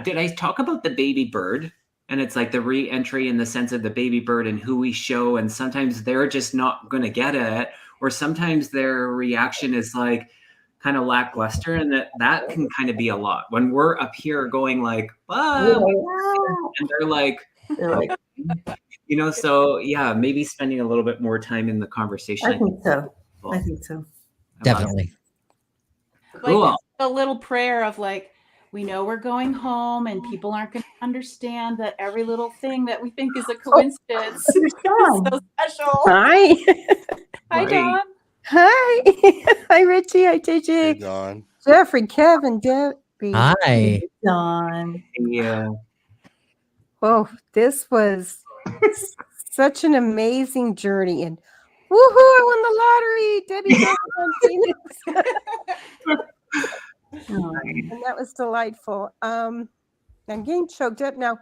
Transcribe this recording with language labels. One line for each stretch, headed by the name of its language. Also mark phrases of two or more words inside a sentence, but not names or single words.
English: Did I talk about the baby bird? And it's like the re-entry in the sense of the baby bird and who we show, and sometimes they're just not going to get it, or sometimes their reaction is like kind of lackluster, and that can kind of be a lot when we're up here going like, and they're like, so yeah, maybe spending a little bit more time in the conversation. I think so. Definitely. Cool. Like a little prayer of like, we know we're going home and people aren't going to understand that every little thing that we think is a coincidence is so special. Hi. Hi, Dawn. Hi. Hi, Richie. Hi, JJ. Hey, Dawn. Jeffrey, Kevin, Debbie. Hi. Dawn. Yeah. Oh, this was such an amazing journey. And woohoo, I won the lottery. Debbie and that was delightful. I'm getting choked up now.